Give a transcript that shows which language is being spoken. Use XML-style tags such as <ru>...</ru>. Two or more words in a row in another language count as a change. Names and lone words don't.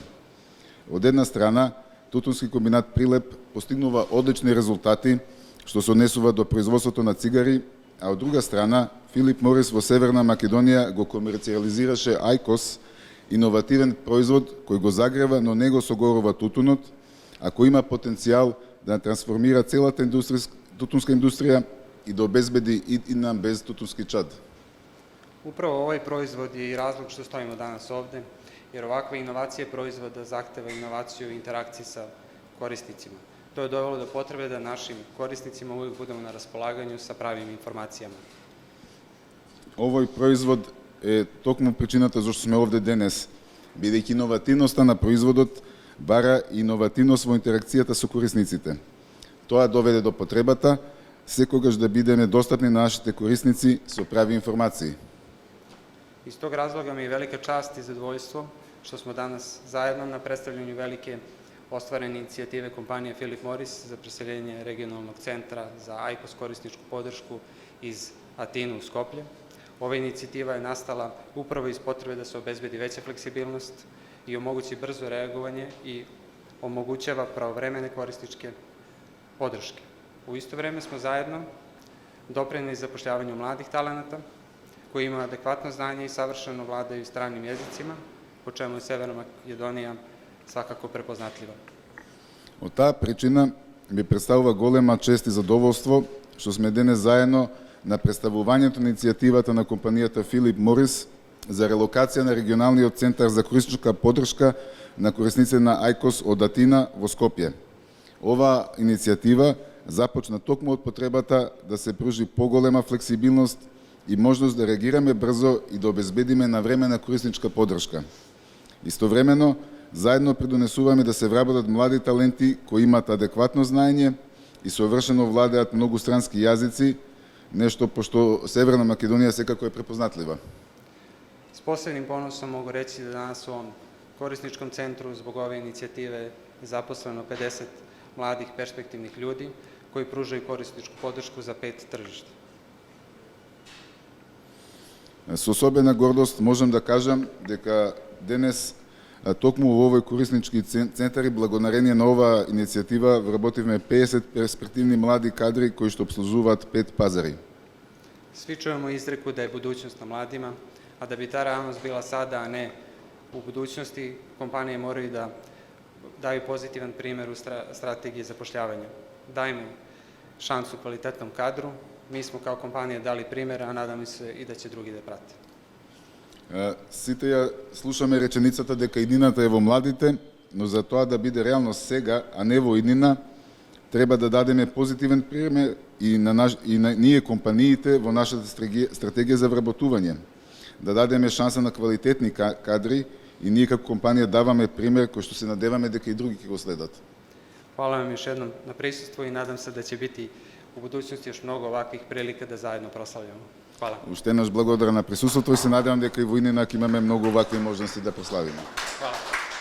<mk>Од една страна, Тутунски комбинат Прилеп постигнува одлични резултати што се однесува до производството на цигари, а од друга страна, Philip Morris во Северна Македонија го комерцијализираше IQOS, иновативен производ кој го загрева, но не го согорува тутунот, а кој има потенцијал да трансформира целата тутунска индустрија и да обезбеди и нам без тутунски чад.</mk> <sr>Upravo ovaj proizvod je i razlog što stojimo danas ovde, jer ovakva inovacija proizvoda zahteva inovaciju i interakciji sa korisnicima. To je dovelo do potrebe da našim korisnicima uvijek budemo na raspolaganju sa pravim informacijama.</sr> <mk>Овој производ е токму причината зашто сме овде денес, бидејќи иновативноста на производот бара иновативност во интеракцијата со корисниците. Тоа доведе до потребата секогаш да бидеме достапни на нашите корисници со прави информации.</mk> <sr>Iz tog razloga mi je velika čast i zadovoljstvo što smo danas zajedno na predstavljanju velike ostvarene inicijative kompanije Philip Morris za preseljenje regionalnog centra za IQOS korisničku podršku iz Atine u Skoplje. Ova inicijativa je nastala upravo iz potrebe da se obezbedi veća fleksibilnost i omogući brzo reagovanje i omogućava pravovremene korisničke podrške. U isto vreme smo zajedno doprineli zapošljavanju mladih talenata koji imaju adekvatno znanje i savršeno vladaju stranim jezicima, po čemu je Severna Makedonija svakako prepoznatljiva.</sr> <mk>Од таа причина ми представува голема чест и задоволство што сме денес заедно на представувањето на иницијативата на компанијата Philip Morris за релокација на регионалниот центар за користничка поддршка на корисници на IQOS од Атина во Скопје. Ова иницијатива започна токму од потребата да се пружи поголема флексибилност и можност да реагираме брзо и да обезбедиме навремена корисничка поддршка. Истовремено, заедно придонесуваме да се вработат млади таленти кои имаат адекватно знаење и совршено владеат многустрански јазици, нешто пошто Северна Македонија секако е препознатлива.</mk> <sr>S posebnim ponosom mogu reći da danas u ovom korisničkom centru zbog ove inicijative je zaposleno 50 mladih perspektivnih ljudi koji pružaju korisničku podršku za 5 tržišta.</sr> <mk>Со особена гордост можам да кажам дека денес токму во овој кориснички центар и благодарение на оваа иницијатива вработивме 50 перспективни млади кадри кои што обслужуваат 5 пазари.</mk> <sr>Svi čujemo izreku da je budućnost na mladima, a da bi ta realnost bila sada, a ne u budućnosti, kompanije moraju da daju pozitivan primjer u strategiji zapošljavanja. Dajmo šansu kvalitetnom kadru. Mi smo kao kompanija dali primjer, a nadam se i da će drugi da prate.</sr> <mk>Сите ја слушаме реченицата дека иднината е во младите, но за тоа да биде реалност сега, а не во иднина, треба да дадеме позитивен пример и на ние компаниите во нашата стратегија за вработување. Да дадеме шанса на квалитетни кадри и ние како компанија даваме пример кој што се надеваме дека и други ќе го следат.</mk> <sr>Hvala vam još jednom na prisustvu i nadam se da će biti u budućnosti još mnogo ovakvih prilika da zajedno proslavljamo. Hvala.</sr> <mk>Уште еднаш благодарам на присуството и се надевам дека и во иднина ќе имаме многу овакви можности да прославиме.</mk> <sr>Hvala.</sr>